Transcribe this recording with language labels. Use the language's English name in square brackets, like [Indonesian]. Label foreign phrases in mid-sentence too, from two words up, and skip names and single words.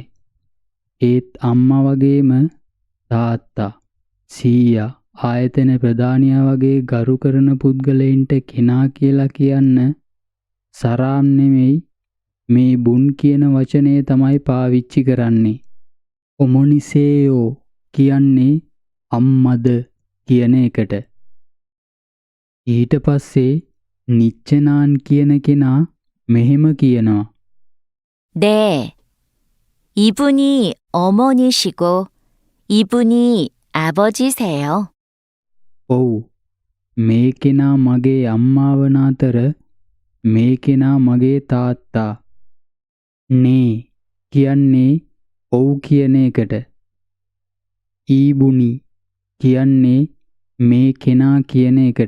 [Sinhala] ඒත් අම්මා වගේම තාත්තා, සීයා, ආයතන ප්‍රධානියා වගේ ගරු කරන පුද්ගලයින්ට කෙනා කියලා කියන්න සරාම් නෙමෙයි මේ බුන් කියන වචනේ තමයි පාවිච්චි කරන්නේ. ඔමොනිසේයෝ කියන්නේ අම්මද කියන එකට. ඊට පස්සේ නිච්චනාන් කියන කෙනා මෙහෙම කියනවා. [Korean] 네. 이분이 어머니시고 이분이 아버지세요. [Sinhala] ඔව්. මේ කෙනා මගේ අම්මා වන අතර මේ කෙනා මගේ තාත්තා. නේ කියන්නේ ඔව් කියන එකට. ඊබුනි කියන්නේ මේ කෙනා කියන එකට.